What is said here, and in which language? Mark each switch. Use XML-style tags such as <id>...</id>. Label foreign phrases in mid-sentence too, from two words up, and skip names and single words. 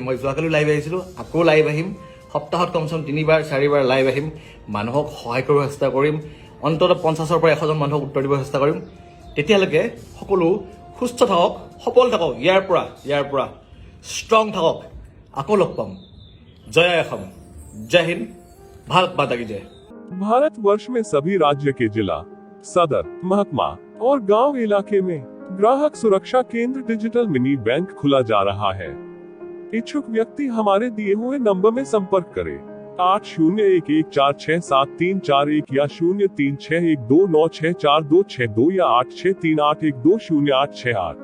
<as>মই যোৱাকালি লাইভ আহিছিলোঁ, আকৌ লাইভ আহিম। সপ্তাহত কমচে কম 3-4 লাইভ আহিম, মানুহক সহায় কৰিব চেষ্টা কৰিম। অন্ততঃ 50-ৰ পৰা 100জন মানুহক উত্তৰ দিব চেষ্টা কৰিম। তেতিয়ালৈকে সকলো সুস্থ থাকক, সবল থাকক, ইয়াৰ পৰা ষ্ট্ৰং থাকক। আকৌ লগ পাম। জয় অসম,</as> <hi>जय हिंद, भारत माता की जय। भारतवर्ष में सभी राज्य के जिला, सदर, महकमा और गांव इलाके में ग्राहक सुरक्षा केंद्र डिजिटल मिनी बैंक खुला जा रहा है। इच्छुक व्यक्ति हमारे दिए हुए नंबर में संपर्क करे 8011467341 या 036129646262 या 8638120868।</hi>